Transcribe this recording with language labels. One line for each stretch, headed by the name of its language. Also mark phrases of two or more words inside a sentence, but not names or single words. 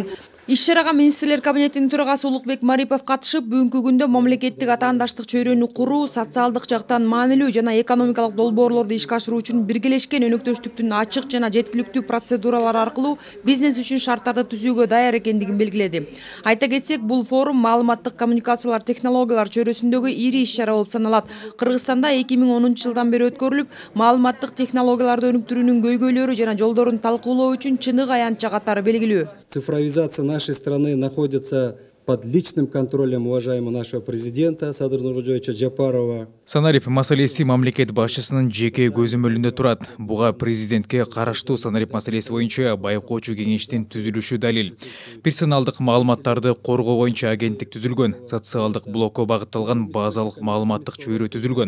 Kyrgyz: Иш-чарага министрлер кабинетинин төрагасы Улукбек Марипов катышып, бүгүнкү күндө мамлекеттик атаандаштык чөйрөнү куруу, социалдык жактан маанилүү жана экономикалык долбоорлорду ишке ашыруу үчүн биргелешкен өнөктөштүктүн ачык жана жеткиликтүү процедуралары аркылуу бизнес үчүн шарттарды түзүүгө даяр экендигин белгиледи. Айта кетсек, бул форум маалыматтык коммуникациялар технологиялар чөйрөсүндөгү ири иш-чара болуп саналат. Кыргызстанда 2010 жылдан бери өткөрүлүп, маалыматтык технологияларды өнүктүрүүнүн көйгөйлөрү жана жолдорун талкуулоо үчүн чыныгы аянтча катары белгилүү.
Russian: Цифровизация нашей страны находится под личным контролем уважаемого нашего президента Садыр Нуркожоевича Жапарова.
Kyrgyz: Санарип маселеси мамлекет башчысынын жеке көзөмөлүндө турат. Буга президентке караштуу санарип маселеси боюнча байкоочу кеңештин түзүлүшү далил. Персоналдык маалыматтарды коргоо боюнча агенттик түзүлгөн, социалдык блокко багытталган базалык маалыматтык чөйрө түзүлгөн.